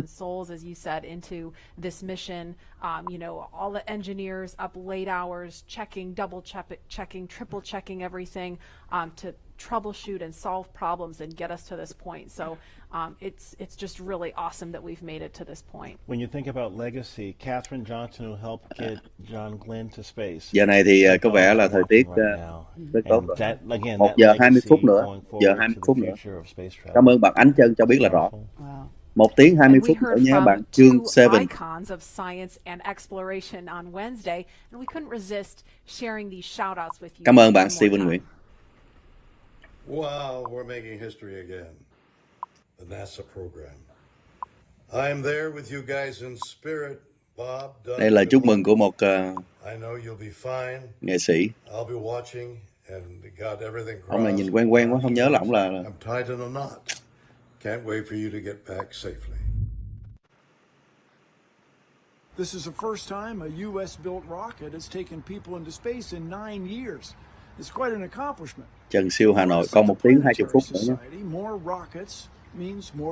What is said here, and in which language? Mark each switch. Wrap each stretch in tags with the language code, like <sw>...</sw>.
<en>and souls, as you said, into this mission. All the engineers up late hours checking, double checking, triple checking everything to troubleshoot and solve problems and get us to this point. So it's just really awesome that we've made it to this point. When you think about legacy, Katherine Johnson, who helped get John Glenn to space.</en> <vi>Giờ này thì có vẻ là thời tiết rất tốt rồi. 1 giờ 20 phút nữa. Giờ 20 phút nữa. Cảm ơn bạn Ánh Chân cho biết là rõ. 1 tiếng 20 phút nữa nhé bạn. Chương 7.</vi> <en>Icons of science and exploration on Wednesday, and we couldn't resist sharing these shout-outs with you.</en> <vi>Cảm ơn bạn Steven Nguyễn.</vi> <en>Wow, we're making history again. The NASA program. I'm there with you guys in spirit, Bob, Doug.</en> <vi>Đây là chúc mừng của một</vi> <en>I know you'll be fine.</en> <vi>nghệ sĩ.</vi> <en>I'll be watching and got everything crossed.</en> <vi>Ông này nhìn quen quá, không nhớ là ông là.</vi> <en>I'm tied in a knot. Can't wait for you to get back safely. This is the first time a U.S.-built rocket has taken people into space in 9 years. It's quite an accomplishment.</en> <vi>Trần Siêu Hà Nội, còn 1 tiếng 20 phút nữa nhé.</vi> <en>More rockets means more</en>